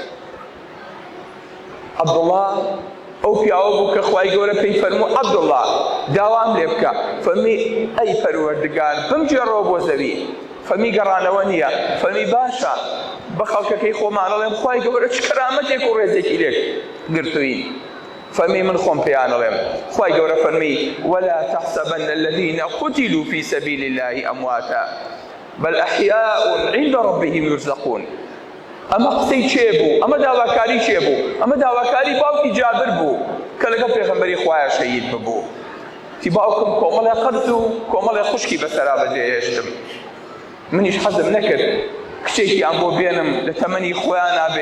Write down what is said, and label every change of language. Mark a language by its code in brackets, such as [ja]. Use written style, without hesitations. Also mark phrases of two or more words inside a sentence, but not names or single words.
[ckb] عەبدوڵڵا ئەو پیاوە بوو کە خوای گەورە پێی فەرموو عەبدوڵڵا داوام لێ بکە. فەرمی ئەی پەروەردگار بمجێڕەوە بۆ زەوی. فەرمی گەڕانەوە نییە. فەرمی باشە بە خەڵکەکەی خۆمان ئەڵێم خوای گەورە چ کەرامەتێک و ڕێزێکی لێک گرتووین. فەرمی من خۆم پێیان ئەڵێم خوای گەورە فەرمی [ar] ولا تحسبن الذين قتلوا في سبيل الله أمواتا بل أحياء عند ربهم يرزقون. [ckb] ئەمە قسەی چێ بوو؟ ئەمە داواکاری چێ بوو؟ ئەمە داواکاری باوکی جابر بوو کە لەگەڵ پێغەمبەری خوایە شەهید ببوو. تی باوکم کۆمەڵی قەرز و کۆمەڵی خوشکی بەسەرا بەجێهێشتم. منیش حەزم نەکرد کچێکیان بۆ بێنم لە تەمەنی خۆیان نابێ.